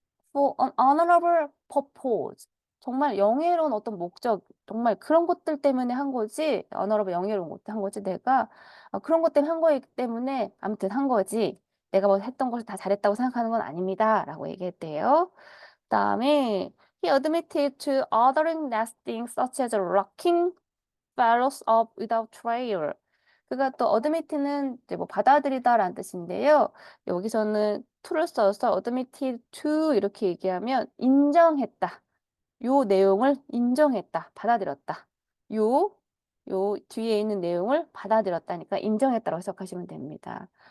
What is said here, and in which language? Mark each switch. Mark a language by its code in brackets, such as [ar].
[en] For an honorable purpose. [ko] 정말 영예로운 어떤 목적, 정말 그런 것들 때문에 한 거지, honorable 영예로운 것들 한 거지, 내가 그런 것 때문에 한 거기 때문에 아무튼 한 거지, 내가 뭐 했던 것을 다 잘했다고 생각하는 건 아닙니다. 라고 얘기했대요. [en] 그다음에 he admitted to ordering nesting such as locking fellows up without trial. [ko] 그가 또 admit는 이제 뭐 받아들이다라는 뜻인데요. 여기서는 to를 써서 [en] admitted to [ko] 이렇게 얘기하면 인정했다. 요 내용을 인정했다. 받아들였다. 요 뒤에 있는 내용을 받아들였다니까 인정했다고 해석하시면 됩니다.